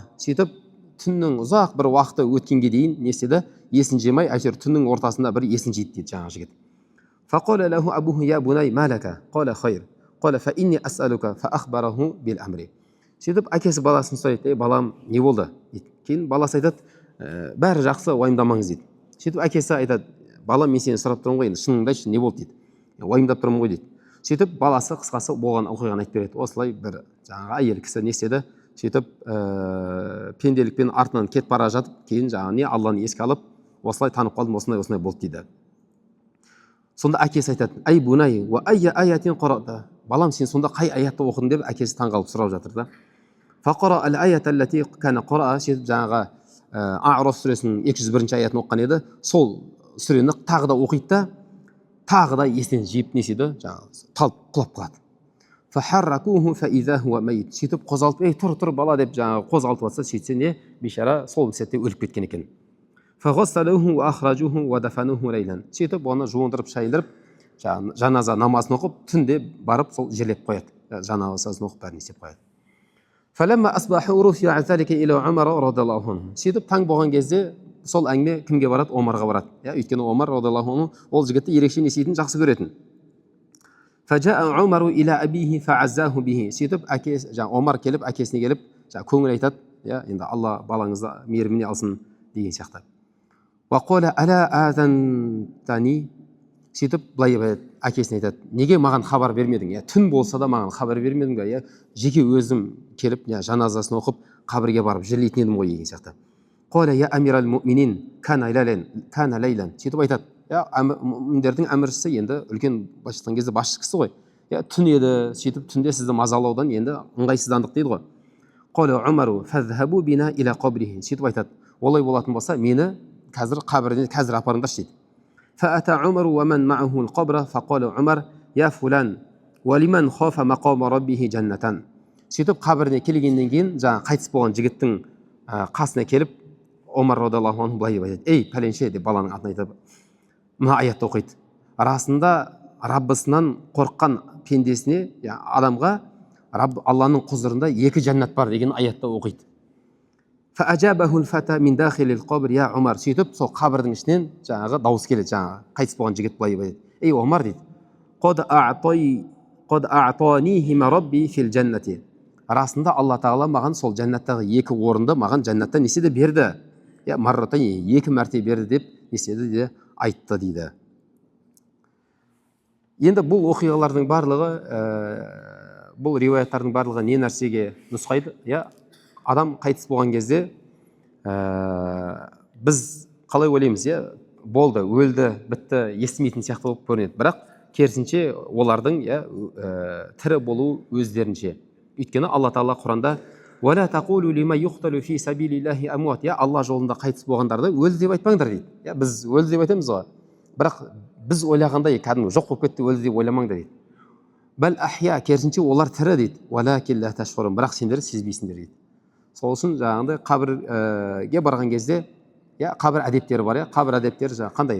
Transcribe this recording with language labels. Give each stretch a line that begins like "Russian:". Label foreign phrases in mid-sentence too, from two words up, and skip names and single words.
Kazakh: Сөйтіп түннің ұзақ бір уақыты өткенге дейін не істеді? Есін жемай, әйтеуір түннің ортасында бір есін жиды дейді жаңағы жігіт.
Arabic: فقال له أبوه يا بني ما لك. قال خير. قال فإني أسألك فأخبره بالأمر.
Kazakh: Сөйтіп әкесі баласын сұрайды, балам не болды дейді. Кейін баласы айтады, бәрі жақсы, уайымдамаңыз дейді. Сөйтіп әкесі айтады, балам мен сені сұрап тұрмын ғой, енді шыныңды айтшы, не болды дейді. Уайымдап тұрмын ғой дейді. Сөйтіп баласы қысқасы болған оқиғаны айтып береді. Осылай бір жаңағы әйел кісі не істеді? Сөйтіп пенделікпен артынан кетіп бара жатып, кейін жаңағы не Алланы еске алып, осылай танып қалдым, осындай болды дейді. Сонда әкесі айтады,
Arabic: أي بني وأي آية قرأت.
Kazakh: Балам сен сонда қай аятты оқыдың деп әкесі таңғалып сұрап жатыр да.
Arabic: فقرأ الآية التي كان قرأ,
Kazakh: сөйтіп жаңағы А'раф сүресінің 201-ші аятын оққан еді. Сол сүрені тағы да оқиды да, тағы да есінен жиып не істейді, жаңағы талып құлап қалады.
Arabic: فحركه فإذا هو ميت.
Kazakh: Сөйтіп қозғалтып, тұр бала деп жаңағы қозғалтып жатса, сөйтсе не бейшара сол сәтте өліп кеткен екен.
Arabic: فغسلوه وأخرجوه ودفنوه ليلا.
Kazakh: Сөйтіп оны жуындырып, шайындырып, жаназа намазын оқып, түнде барып сол жерлеп қояды. Жаназасын оқып бәрін істеп қояды.
Arabic: فلما أصبح رفع ذلك إلى عمر رضي الله عنه.
Kazakh: Сөйтіп таң болған кезде сол әңгіме кімге барады? Омарға барады. Өйткені Омар
Arabic: رضي الله عنه
Kazakh: ол жігітті ерекше не істейтін, жақсы көретін.
Arabic: فجاء عمر إلى أبيه فعزاه به.
Kazakh: Сөйтіп әкесі, Омар келіп, әкесіне келіп, көңіл айтады, енді Алла балаңызды мейіріміне алсын деген сияқты.
Arabic: وقال ألا آذنتني.
Kazakh: Сөйтіп былай әкесіне айтады, неге маған хабар бермедің? Түн болса да маған хабар бермедің бе? Жеке өзім келіп, жаназасын оқып, қабірге барып жерлейтін едім ғой деген сияқты.
Arabic: قال يا أمير المؤمنين كان ليلا.
Kazakh: Сөйтіп айтады, мүміндердің әміршісі енді үлкен басшылықтан кезде басшы кісі ғой. Түн еді, сөйтіп түнде сізді мазалаудан енді ыңғайсыздандық дейді ғой.
Arabic: قال عمر فاذهبوا بنا إلى قبره.
Kazakh: Сөйтіп айтады, олай болатын болса, мені қазір қабіріне қазір апарыңдаршы дейді.
Arabic: فأتى عمر ومن معه القبر فقال عمر يا فلان ولمن خاف مقام ربه جنة.
Kazakh: Сөйтіп қабіріне келгеннен кейін жаңа қайтыс болған жігіттің қасына келіп Омар
Arabic: رضي الله عنه
Kazakh: былай айтады, ей пәленше деп баланың атын айтып, мына аятты оқиды. Расында Раббысынан қорыққан пендесіне, адамға Алланың құзырында 2 жәннат бар деген аятты оқиды.
Arabic: فأجابه الفتى من داخل القبر يا عمر.
Kazakh: Сөйтіп сол қабірдің ішінен жаңағы дауыс келеді, жаңағы қайтыс болған жігіт былай айтады, ей Омар дейді,
Arabic: قد أعطانيهما ربي في الجنة.
Kazakh: Расында Алла тағала маған сол жәннаттағы 2 орынды маған жәннаттан неседі берді. Марратан 2 мәрте берді деп неседі де айтты дейді. Енді бұл оқиғалардың барлығы, бұл риуаяттардың барлығы не нәрсеге нұсқайды? Адам қайтыс болған кезде біз қалай ойлаймыз, болды, өлді, бітті, естімейтін сияқты болып көрінеді. Бірақ керісінше олардың тірі болу өздерінше. Өйткені Алла Тағала Құранда
Arabic: «ولا تقولوا لمن يقتل في سبيل الله أموات».
Kazakh: Алла жолында қайтыс болғандарды өлді деп айтпаңдар дейді. Біз өлді деп айтамыз ғой. Бірақ біз ойлағандай кәдімгі жоқ болып кетті, өлді деп ойламаңдар дейді.
Arabic: بل أحياء,
Kazakh: керісінше олар тірі дейді.
Arabic: «ولكن لا تشعرون».
Kazakh: Бірақ сендер сезбейсіңдер дейді. Сол үшін жаңағындай қабірге барған кезде, қабір әдептері бар, қабір әдептері қандай?